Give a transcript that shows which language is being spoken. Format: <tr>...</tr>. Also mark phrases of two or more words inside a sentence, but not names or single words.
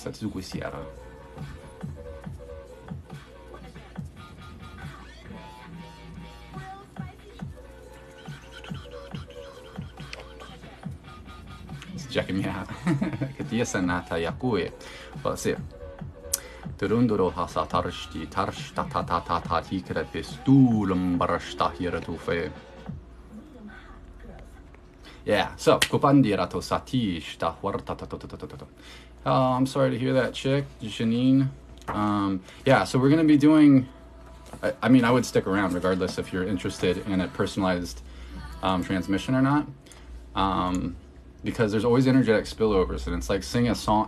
<en>That's Zugusiara. Checking me out. Let's see. Turunduro hasa tarshti tarsh ta ta ta ta ta tikra pistulum barashta hiratufe. Yeah, so Kupandirato Satish ta huarta. I'm sorry to hear that, chick, Janine. Yeah, so we're gonna be doing. I mean, I would stick around regardless if you're interested in a personalized transmission or not. Because there's always energetic spillovers, and it's like singing a song.</en>